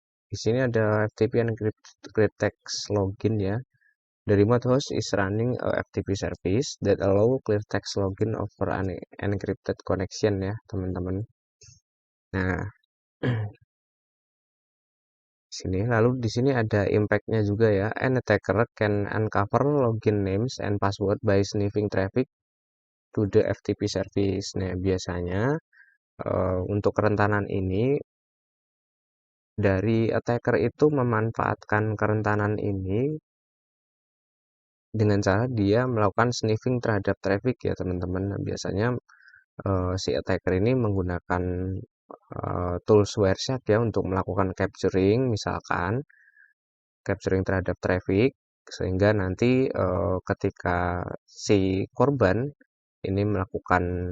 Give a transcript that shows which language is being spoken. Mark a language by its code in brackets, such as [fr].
[id] Di sini ada FTP encrypted text login ya. [en] The remote host is running a FTP service that allow clear text login over an encrypted connection [id] ya teman-teman. Nah, sini lalu di sini ada impact-nya juga ya. [en] An attacker can uncover login names and password by sniffing traffic to the FTP service. [id] Nah, biasanya untuk kerentanan ini dari attacker itu memanfaatkan kerentanan ini dengan cara dia melakukan sniffing terhadap traffic ya teman-teman. Nah, biasanya si attacker ini menggunakan tools Wireshark ya untuk melakukan capturing, misalkan capturing terhadap traffic, sehingga nanti ketika si korban ini melakukan